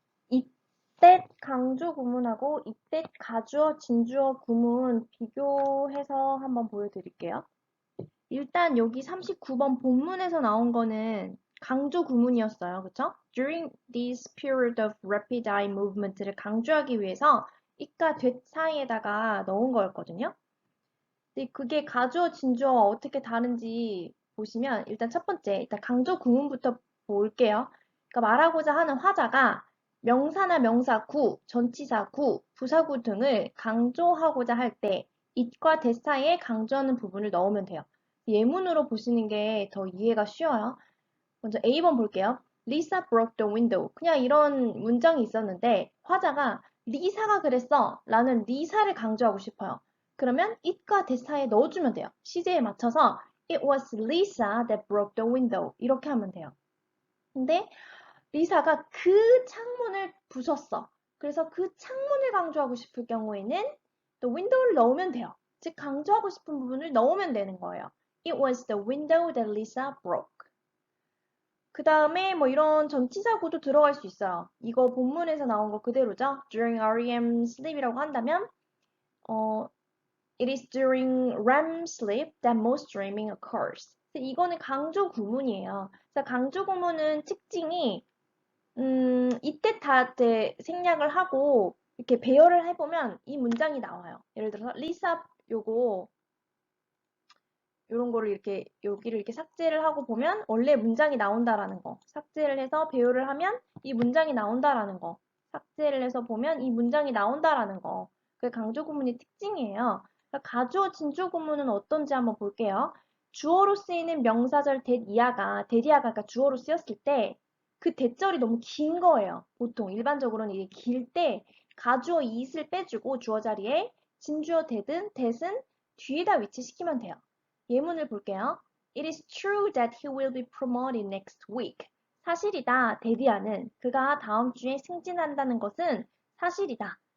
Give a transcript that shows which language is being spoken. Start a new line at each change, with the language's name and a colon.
Korean: 이때 강조 구문하고 이때 가주어 진주어 구문 비교해서 한번 보여드릴게요. 일단 여기 39번 본문에서 나온 거는 강조 구문이었어요. 그쵸?
English: During this period of rapid eye movement
Korean: 를 강조하기 위해서 it과 that 사이에다가 넣은 거였거든요. 근데 그게 가주어 진주어와 어떻게 다른지 보시면 일단 첫 번째, 일단 강조 구문부터 볼게요. 그러니까 말하고자 하는 화자가 명사나 명사 구, 전치사 구, 부사구 등을 강조하고자 할 때 it과 that 사이에 강조하는 부분을 넣으면 돼요. 예문으로 보시는 게 더 이해가 쉬워요. 먼저 A번 볼게요.
English: Lisa broke the window.
Korean: 그냥 이런 문장이 있었는데 화자가 리사가 그랬어 라는 리사를 강조하고 싶어요. 그러면 it과 that 사이에 넣어주면 돼요. 시제에 맞춰서
English: It was Lisa that broke the window.
Korean: 이렇게 하면 돼요. 근데 리사가 그 창문을 부쉈어. 그래서 그 창문을 강조하고 싶을 경우에는 또 window를 넣으면 돼요. 즉 강조하고 싶은 부분을 넣으면 되는 거예요.
English: It was the window that Lisa broke.
Korean: 그 다음에 뭐 이런 전치사구도 들어갈 수 있어요. 이거 본문에서 나온 거 그대로죠.
English: During REM sleep
Korean: 이라고 한다면
English: It is during REM sleep that most dreaming occurs.
Korean: 이거는 강조 구문이에요. 그래서 강조 구문은 특징이 이때 다 이제 생략을 하고 이렇게 배열을 해보면 이 문장이 나와요. 예를 들어서 리사 요거 이런 거를 이렇게 여기를 이렇게 삭제를 하고 보면 원래 문장이 나온다라는 거. 삭제를 해서 배열을 하면 이 문장이 나온다라는 거. 삭제를 해서 보면 이 문장이 나온다라는 거. 그게 강조 구문의 특징이에요. 그러니까 가주어 진주 구문은 어떤지 한번 볼게요. 주어로 쓰이는 명사절 대이하가 그러니까 주어로 쓰였을 때 그 대절이 너무 긴 거예요. 보통 일반적으로는 이게 길 때 가주어 it을 빼주고 주어 자리에 진주어 that은 뒤에다 위치시키면 돼요. 예문을 볼게요.
English: It is true that he will be promoted next week.
Korean: 사실이다. 데디아는 그가 다음 주에 승진한다는 것은 사실이다.